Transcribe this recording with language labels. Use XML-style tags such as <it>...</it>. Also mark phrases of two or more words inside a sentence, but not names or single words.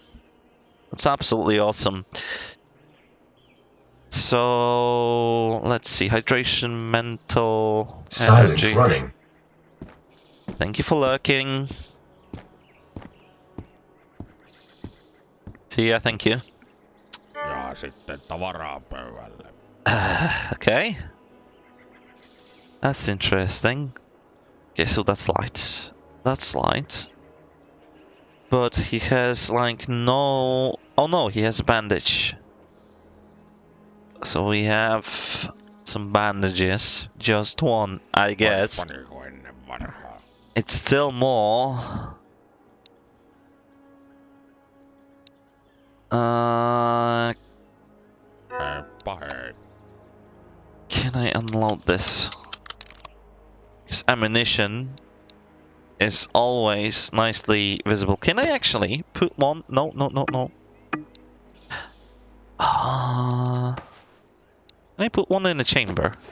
<en>That's absolutely awesome. So let's see. Hydration, mental, Silence energy. running. Thank you for lurking. See ya, thank you.</en> <fi>Ja sitten tavaraa pöydälle.</fi> <en>Okay. That's interesting. Okay, so that's light. That's light. But he has like no... Oh no, he has a bandage. So we have some bandages. Just one, I guess.</en> <fi>Oispaniko ennen vanhaa.</fi> <en>It's still more.</en> <fi>Heippa hei.</fi> <en>Can I unload this? Because ammunition is always nicely visible. Can I actually put one? No, no, no, no. Can I put one in the chamber?</en>